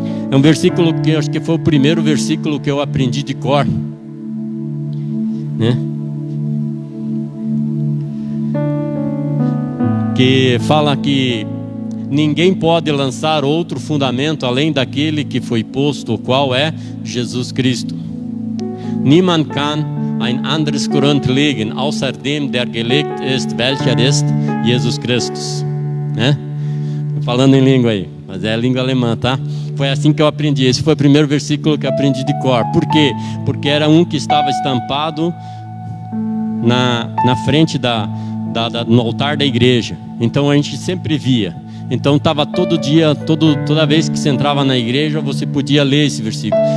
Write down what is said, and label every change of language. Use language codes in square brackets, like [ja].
[pt] É um versículo que eu acho que foi o primeiro versículo que eu aprendi de cor, né? Que fala que ninguém pode lançar outro fundamento além daquele que foi posto, o qual é Jesus Cristo. [de] Niemand kann ein anderes Grund legen, außer dem, der gelegt ist, welcher ist Jesus Christus, né? [pt] Falando em língua aí, mas é a língua alemã, tá? Foi assim que eu aprendi. Esse foi o primeiro versículo que eu aprendi de cor. Por quê? Porque era um que estava estampado na frente no altar da igreja. Então a gente sempre via. Então estava todo dia, toda vez que você entrava na igreja, você podia ler esse versículo.